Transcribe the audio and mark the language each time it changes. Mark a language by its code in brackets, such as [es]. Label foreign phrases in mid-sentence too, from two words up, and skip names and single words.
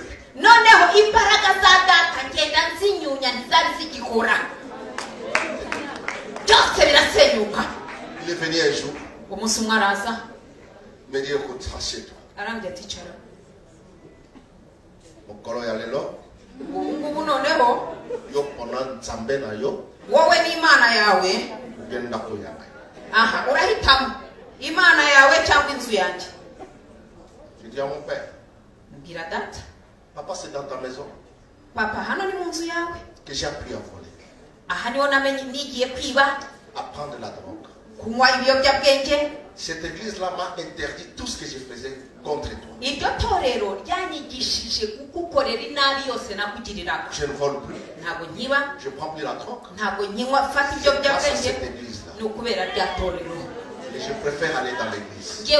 [fr] Il est venu un jour. Il me dit, écoute, assieds-toi. [ln] Mon colo ya lelo. Yo pona nzambe na yo. [rw] Wowe ni imana yawe. Ugenda kuyanga. Aha, urahitamo imana yawe cyangwa inzu yanjye. [fr] Je dis à mon père. [rw] Mbira data. [fr] Papa, c'est dans ta maison. [rw] Papa, hano ni mu nzu yawe. [fr] Que j'ai appris à voler. [rw] Aha niho namenye nigiye kwiba. [fr] À prendre de la drogue. [rw] Kunywa ibiyobyabwenge. [fr] Cette église-là m'a interdit tout ce que je faisais contre toi. Je ne vole plus. Je prends plus la drogue. C'est grâce à cette église-là. Et je préfère aller dans l'église.